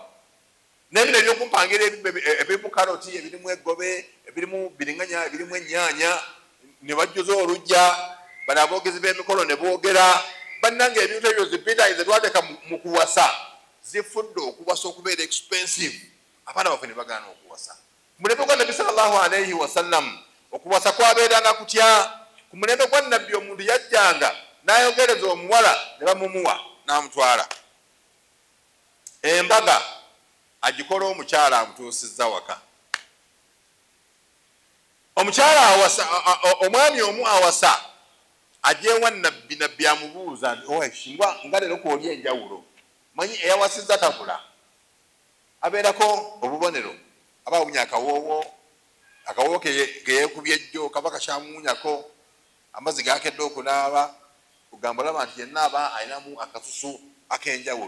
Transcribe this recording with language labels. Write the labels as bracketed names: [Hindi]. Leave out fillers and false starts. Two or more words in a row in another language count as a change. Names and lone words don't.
[Ganda] Nebino ebyokumpangira ebirimu karoti ebirimu eggobe ebirimu biringanya ebirimu ennyaanya ne bajjuza olujja bano aboogezi b'emikolo ne boogera bannange ebintu ebyo zipita ze twateeka mu kuwasa zifudde okuwasa okubeera expensive. Abaana baffe ne bagaana okuwasa. Mulebe kwa Nabi [Arabic] صلى الله عليه وسلم [Ganda] okuwasa kwabeeranga kutya ku mulembe gwa nabbi omuntu yajjanga n'ayogereza omuwala ne bamumuwa n'amutwala. Embaga agikola omukyala amutuusizza waka. Omukyala awasa, omwami omu awasa ajeewa nabbi, nabbi amubuuza nga leero kwoli enjawulo, manyi eyawasizza tabula, abeerako obubonero, aba awunya akawoowo keyeekubye ejjo kaba kakyamuwunyako, amazzi gakedde okunaaba, kugamba olaba nti yenna aba alinamu akasusu ak'enjawulo.